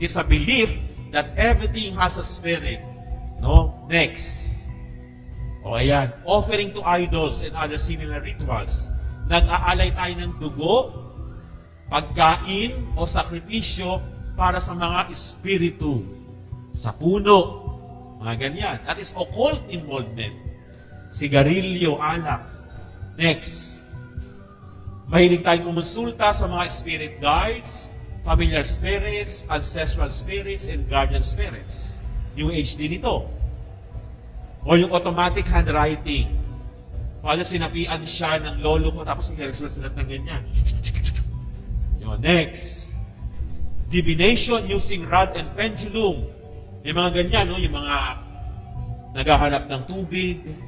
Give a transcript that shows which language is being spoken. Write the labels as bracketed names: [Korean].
[English] It is a belief that everything has a spirit. Next. Ayan. Offering to idols and other similar rituals. [Filipino] Nag-aalay tayo ng dugo, pagkain o sakripisyo para sa mga espiritu. Sa puno. Mga ganyan. [English] That is occult involvement. [Filipino] Sigarilyo, alak. Next. Mahilig tayong kumonsulta sa mga [English] spirit guides, familiar spirits, ancestral spirits, and guardian spirits. [Filipino] New Age din ito. O yung automatic handwriting. Pwede sinapian siya ng lolo ko tapos may nagsulat ng ganyan. Next. [English] Divination using rod and pendulum. [Filipino] May mga ganyan, yung mga naghahanap ng tubig.